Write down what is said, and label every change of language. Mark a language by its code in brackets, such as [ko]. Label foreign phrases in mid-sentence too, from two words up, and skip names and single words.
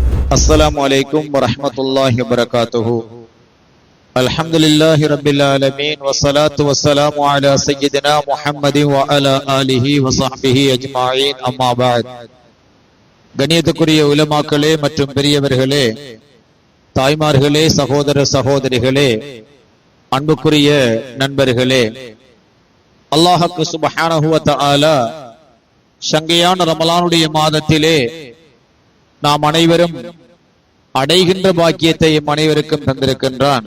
[ar] السلام عليكم ورحمة الله وبركاته. الحمد لله رب العالمين والصلاة والسلام على سيدنا محمد وعلى آله وصحبه أجمعين. أما بعد. [ta] கண்ணியத்துக்குரிய உலமாக்களே மற்றும் பெரியவர்களே, தாய்மார்களே, சகோதர சகோதரிகளே, அன்புக்குரிய நண்பர்களே, அல்லாஹ் [ar] سبحانه وتعالى [ta] சங்கையான ரமலானுடைய மாதத்திலே நாம் அனைவரும் அடைகின்ற பாக்கியத்தை அனைவருக்கும் தந்திருக்கின்றான்.